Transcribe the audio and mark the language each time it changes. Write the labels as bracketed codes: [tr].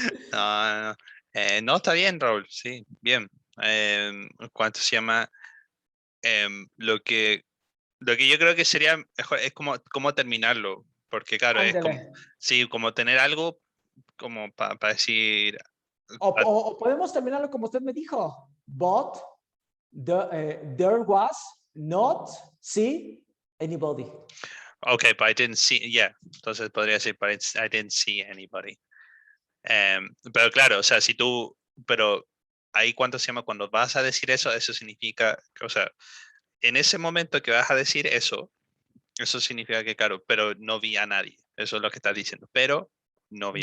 [es] No, no, está bien, Raúl. Sí, bien. ¿Cuánto se llama? Lo que yo creo que sería mejor es como terminarlo. Porque claro, es como, Ándele. sí, como tener algo como para decir. O podemos terminarlo como usted me dijo. [en] But there was not see anybody. Okay, but I didn't see, yeah. [es] Entonces podría decir, [en] but I didn't see anybody. [es] Pero claro, o sea, pero ahí cuánto se llama, cuando vas a decir eso significa, o sea, en ese momento que vas a decir eso significa que, claro, pero no vi a nadie. Eso es lo que estás diciendo, pero no vi